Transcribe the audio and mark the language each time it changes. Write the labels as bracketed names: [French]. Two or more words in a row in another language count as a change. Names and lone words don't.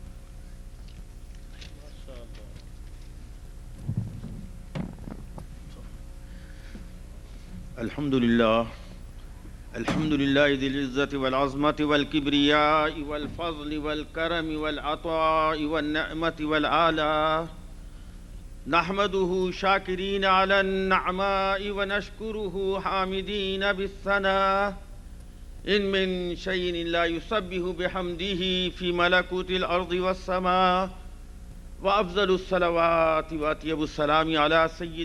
[Arabic] الحمد لله ذي العزة والعظمة والكبرياء والفضل والكرم والعطاء والنعمة والعلا. نحمده شاكرين على النعماء ونشكره حامدين بالثناء إن من شيء لا يسبح بحمده في ملكوت الأرض والسماء وأفضل الصلوات وأطيب السلام على سيد